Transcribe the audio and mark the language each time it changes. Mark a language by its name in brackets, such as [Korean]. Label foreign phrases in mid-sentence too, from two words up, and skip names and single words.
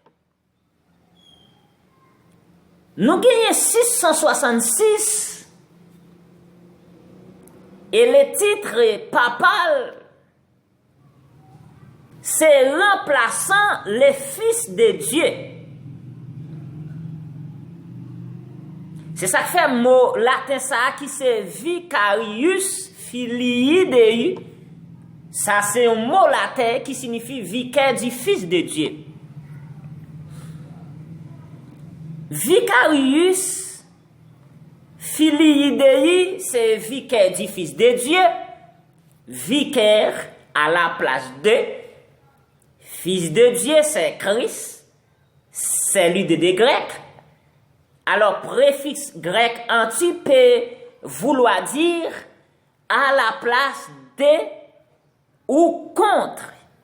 [French] Nous avons 666 et le titre papal, c'est remplaçant le Fils de Dieu. C'est ça que fait le mot latin ça qui c'est [Latin] vicarius filii Dei. [French] Ça c'est un mot latin qui signifie vicaire du Fils de Dieu. [Latin] Vicarius filii Dei, [French] c'est vicaire du Fils de Dieu. Vicaire à la place de Fils de Dieu, c'est Christ. C'est l'idée des Grecs. Alors, préfixe grec anti peut vouloir dire à la place de ou contre.